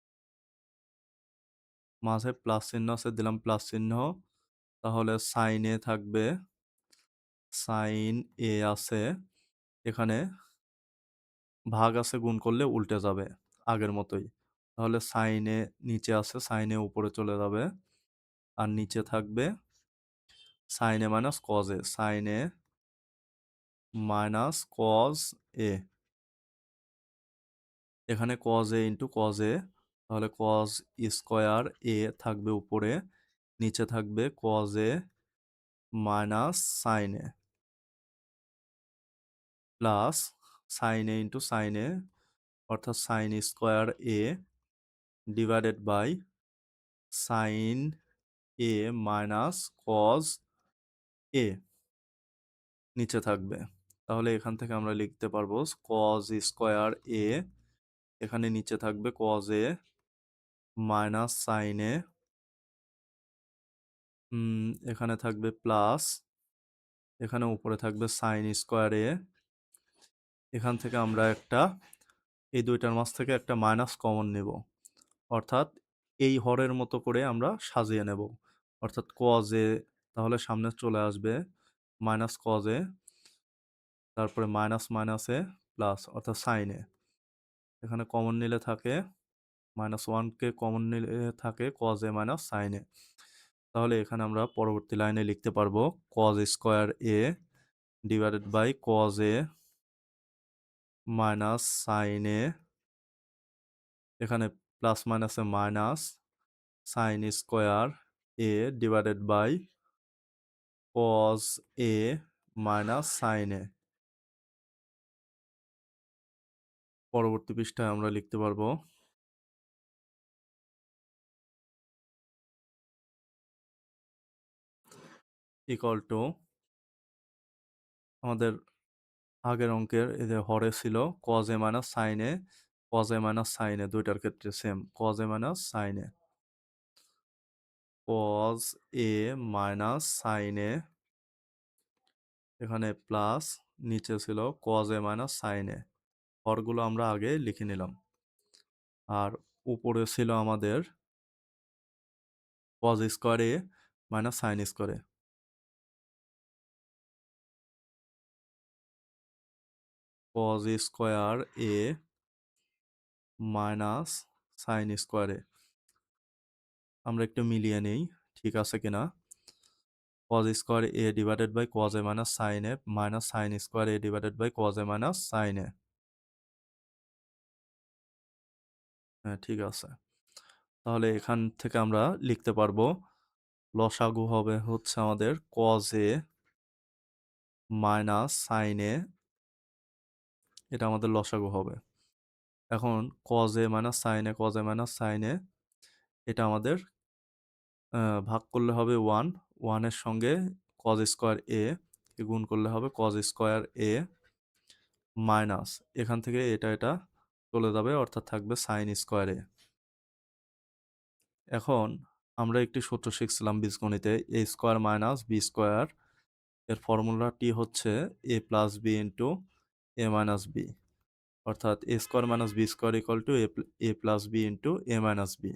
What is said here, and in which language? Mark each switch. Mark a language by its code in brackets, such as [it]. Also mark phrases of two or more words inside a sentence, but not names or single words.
[bn] মাঝে প্লাস চিহ্ন আছে, দিলাম প্লাস চিহ্ন, তাহলে sin a থাকবে, sin a আছে, এখানে ভাগ আছে, গুণ করলে উল্টে যাবে আগের মতোই, তাহলে sin a নিচে আছে, sin a উপরে চলে যাবে, আর নিচে থাকবে sin a মাইনাস cos a, sin a মাইনাস cos a, এখানে cos a ইন্টু cos a, তাহলে cos স্কোয়ার a থাকবে উপরে, নিচে থাকবে cos a মাইনাস sin a, প্লাস sin a ইন্টু sin a, অর্থাৎ sin স্কোয়ার a [en] divided by [bn] sin a মাইনাস cos a নিচে থাকবে, তাহলে এখান থেকে আমরা লিখতে পারবো cos স্কোয়ার a, এখানে নিচে থাকবে cos a মাইনাস sin a, এখানে থাকবে প্লাস, এখানে উপরে থাকবে sin স্কোয়ার a, এখান থেকে আমরা এই দুইটার মাঝ থেকে একটা মাইনাস কমন নেব, অর্থাৎ এই হরের মতো করে আমরা সাজিয়ে নেব, অর্থাৎ cos a তাহলে সামনে চলে আসবে মাইনাস cos a, তারপরে [en] minus minus [bn] a প্লাস, অর্থাৎ sin a, এখানে কমন নিলে থাকে -1কে কমন নিলে থাকে cos a মাইনাস sin a, তাহলে এখানে আমরা পরবর্তী লাইনে লিখতে পারবো cos স্কোয়ার a [en] divided by [bn] cos a মাইনাস sin a, এখানে প্লাস মাইনাসে মাইনাস sin স্কোয়ার a [en] divided by [bn] cos a মাইনাস sin a। পরবর্তী পৃষ্ঠায় আমরা লিখতে পারবো [en] equal to, [bn] আমাদের আগের অঙ্কের এই যে হরে ছিল cos a মাইনাস sin a, cos a মাইনাস sin a দুইটার ক্ষেত্রে সেম, cos a মাইনাস sin a, cos a মাইনাস sin a, এখানে প্লাস, নিচে ছিল cos a মাইনাস sin a, হরগুলো আমরা আগে লিখে নিলাম, আর উপরে ছিল আমাদের cos স্কোয়ার a মাইনাস sin স্কোয়ার a, cos স্কোয়ার a মাইনাস sin স্কোয়ার a, আমরা একটু মিলিয়ে নেই ঠিক আছে কিনা, cos স্কোয়ার a [en] divided by [bn] cos a মাইনাস sin a মাইনাস sin স্কোয়ার a [en] divided by [bn] cos a মাইনাস sin a, হ্যাঁ ঠিক আছে, তাহলে এখান থেকে আমরা লিখতে পারবো লসাগু হবে হচ্ছে আমাদের cos a মাইনাস sin a, এটা আমাদের লসাগু হবে। এখন cos a মাইনাস sin a, cos a মাইনাস sin a, এটা আমাদের ভাগ করলে হবে 1, 1 এর সঙ্গে cos স্কোয়ার a কে গুণ করলে হবে cos স্কোয়ার a মাইনাস, এখান থেকে এটা চলে যাবে, অর্থাৎ থাকবে sin স্কোয়ার a। এখন আমরা একটি সূত্র শিখছিলাম বীজগণিতে, a [en] square minus [bn] b স্কোয়ার, এর ফর্মুলাটি হচ্ছে a প্লাস b ইন্টু a মাইনাস b, অর্থাৎ a [en] square minus [bn] b স্কোয়ার [en] equal to [bn] a প্লাস b ইন্টু a মাইনাস b।